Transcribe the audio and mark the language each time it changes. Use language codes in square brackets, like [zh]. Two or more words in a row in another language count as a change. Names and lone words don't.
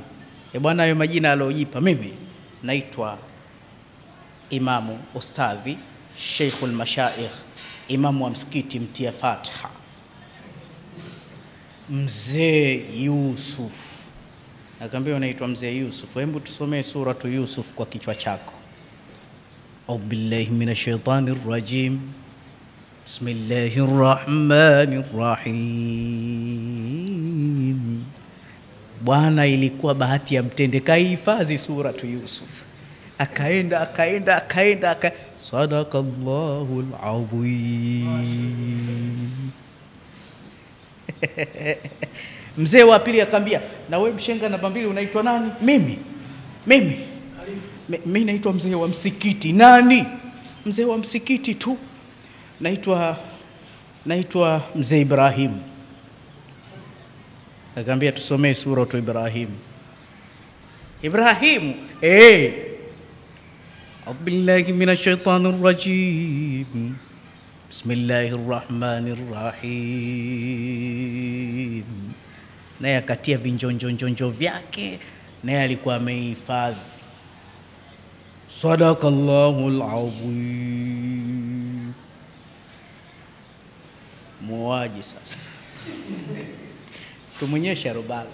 [sw] Bwana hayo majina alojipa, mimi naitwa Imamu Ustadhi Sheikhul Mashaikh, imamu wa msikiti mtia Fatiha, mzee Yusuf. Akamwambia unaitwa mzee Yusuf, hebu tusomee suratu Yusuf kwa kichwa chako. [ar] أعوذ بالله من الشيطان الرجيم. بسم الله الرحمن الرحيم. [sw] Bwana ilikuwa bahati ya mtende, kahifadhi suratu Yusuf. [ar] Akaenda صدق الله العظيم. [sw] Mzee wa pili akamwambia, na wewe mshenga namba 2 unaitwa nani? Mimi naitwa mzee wa msikiti. Nani? Mzee wa msikiti tu. Naitwa mzee Ibrahim. Akamwambia tusomee suratu Ibrahim. Ibrahim, [ar] أعوذ بالله من الشيطان الرجيم. بسم الله الرحمن الرحيم. [sw] Naye akatia vinjonjonjonjo vyake, naye alikuwa amehifadhi. [ar] صدق الله العظيم. [sw] Muaji sasa. Tumuonyesha robalo.